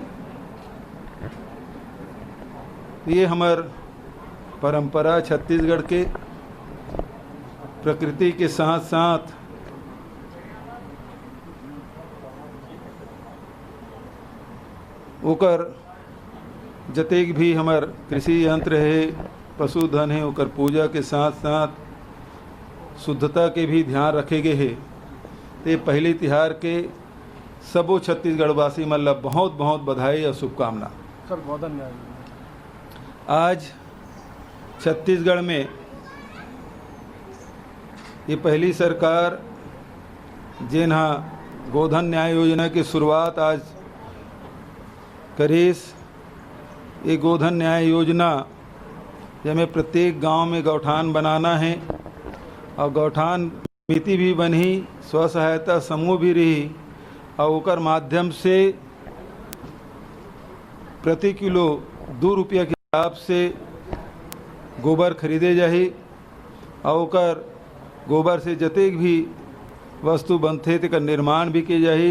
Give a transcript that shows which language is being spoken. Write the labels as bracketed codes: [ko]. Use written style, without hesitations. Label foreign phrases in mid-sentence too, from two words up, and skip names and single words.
[hne] ये हमार परंपरा छत्तीसगढ़ के प्रकृति के साथ साथ ओकर जतेक भी हमार कृषि यंत्र है, पशुधन है, ओकर पूजा के साथ साथ शुद्धता के भी ध्यान रखे गए है। ते पहले तिहार के सबो छत्तीसगढ़वासी मन ला बहुत बहुत बधाई और शुभकामना। सर गोधन न्याय आज छत्तीसगढ़ में ये पहली सरकार जिन हाँ गोधन न्याय योजना की शुरुआत आज करीस। ये गोधन न्याय योजना जमें प्रत्येक गांव में गौठान बनाना है और गौठान समिति भी बनी, स्व सहायता समूह भी रही और ओकर माध्यम से प्रति किलो 2 रुपया के हिसाब से गोबर खरीदे जाही और ओकर गोबर से जतेक भी वस्तु बनते तेकर निर्माण भी किए जाही।